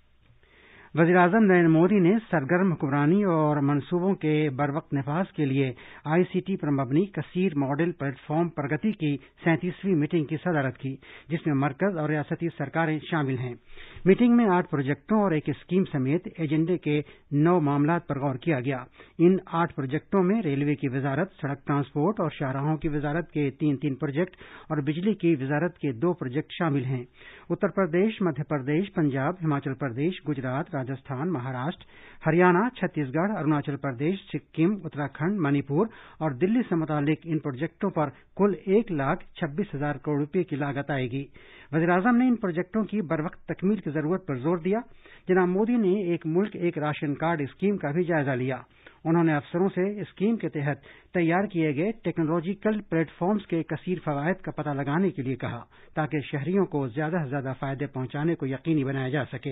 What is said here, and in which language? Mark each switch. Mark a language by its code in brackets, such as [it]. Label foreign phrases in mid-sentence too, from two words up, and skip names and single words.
[ur] وزیراعظم نریندر مودی نے سرگرم حکمرانی اور منصوبوں کے بروقت نفاذ کے لیے ICT پر مبنی کثیر [en] modal platform [ur] پرگتی کی 37ویں میٹنگ کی صدارت کی، جس میں مرکز اور ریاستی سرکاریں شامل ہیں۔ میٹنگ میں 8 پروجیکٹوں اور ایک اسکیم سمیت ایجنڈے کے 9 معاملات پر غور کیا گیا۔ ان 8 پروجیکٹوں میں ریلوے کی وزارت، سڑک ٹرانسپورٹ اور شاہراہوں کی وزارت کے 3 پروجیکٹ اور بجلی کی وزارت کے 2 پروجیکٹ شامل ہیں۔ اتر پردیش، مدھیہ پردیش، پنجاب، ہماچل پردیش، گجرات، راجستھان، مہاراشٹر، ہریانہ، چھتیس گڑھ، اروناچل پردیش، سکم، اتراکھنڈ، منی پور اور دلی سے متعلق ان پروجیکٹوں پر کل 1,26,000 کروڑ روپے کی لاگت آئے گی۔ وزیراعظم نے ان پروجیکٹوں کی بروقت تکمیل کی ضرورت پر زور دیا۔ جناب مودی نے ایک ملک ایک راشن کارڈ اسکیم کا بھی جائزہ لیا۔ انہوں نے افسروں سے اسکیم کے تحت تیار کیے گئے [en] technological platforms [ur] کے کثیر فوائد کا پتہ لگانے کے لیے کہا، تاکہ شہریوں کو زیادہ سے زیادہ فائدے پہنچانے کو یقینی بنایا جا سکے۔